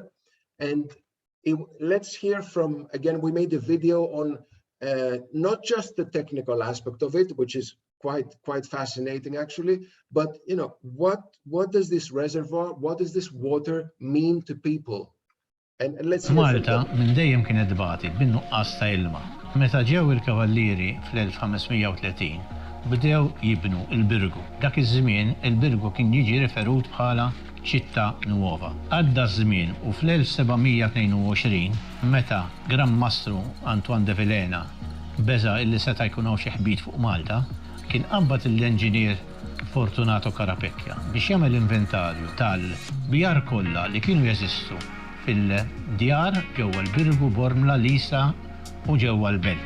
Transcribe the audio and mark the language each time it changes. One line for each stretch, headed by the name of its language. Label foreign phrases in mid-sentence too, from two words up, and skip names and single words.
English: And let's hear from, again, we made a video on not just the technical aspect of it, which is quite fascinating actually, but what does this reservoir, what does this water mean to people? And let's hear
Maltese: Malta minn dejjem kienet dbati bin-nuqqas ta' ilma. Meta ġew il-kavallieri fl-1530 bdew jibnu il-Birgu. Dak iż-żmien il-Birgu kien jiġi referut bħala
Italian: ċittà nuova.
Maltese: Għadda żmien u fl-1722 meta Gran Mastru Antoine de Vilhena beża illi seta' jkun hawn xi ħbit fuq Malta, kien qabad l-enġinier Fortunato Carapecchia biex jagħmel inventarju tal-bjar kollha li kienu jeżistu fil-djar ġewwa l-Birgu, Bormla, Lisa u ġewwa l-belt.